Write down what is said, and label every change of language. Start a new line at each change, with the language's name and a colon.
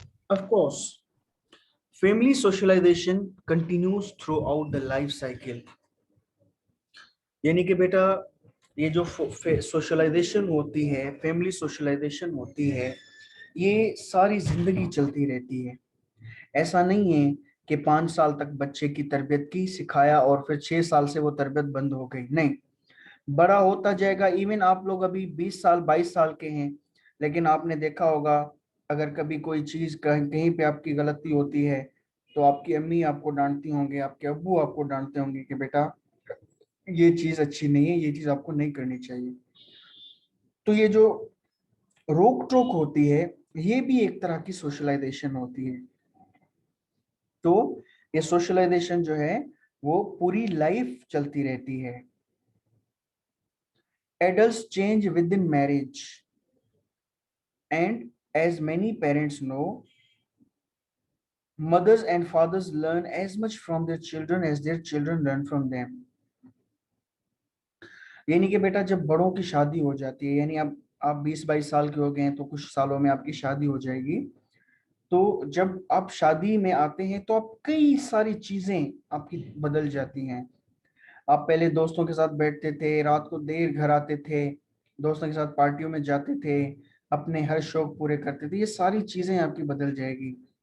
English: Of course, family socialization continues throughout the life cycle.
Hindi: यानी कि बेटा ये जो सोशलाइजेशन होती है, फैमिली सोशलाइजेशन होती है, ये सारी जिंदगी चलती रहती है। ऐसा नहीं है कि 5 साल तक बच्चे की तरबियत की, सिखाया और फिर 6 साल से वो तरबियत बंद हो गई, नहीं। बड़ा होता जाएगा। इवन आप लोग अभी 20 साल 22 साल के हैं, लेकिन आपने देखा होगा अगर कभी कोई चीज कहीं पे आपकी गलती होती है तो आपकी अम्मी आपको डांटती होंगे, आपके अब्बू आपको डांटते होंगे कि बेटा ये चीज अच्छी नहीं है, ये चीज आपको नहीं करनी चाहिए। तो ये जो रोक टोक होती है ये भी एक तरह की सोशलाइजेशन होती है। तो ये सोशलाइजेशन जो है वो पूरी लाइफ चलती रहती है।
English: Adults change within marriage and as many parents know, mothers and fathers learn as much from their children as their children learn from them.
Hindi: यानी कि बेटा जब बड़ों की शादी हो जाती है, यानी अब आप 20-22 साल के हो गए हैं तो कुछ सालों में आपकी शादी हो जाएगी, तो जब आप शादी में आते हैं तो आप कई सारी चीजें आपकी बदल जाती हैं। आप पहले दोस्तों के साथ बैठते थे, रात को देर घर आते थे, दोस्तों के साथ पार्टियों में जाते थे, अपने हर शौक पूरे करते थे, ये सारी चीजें आपकी बदल जाएगी।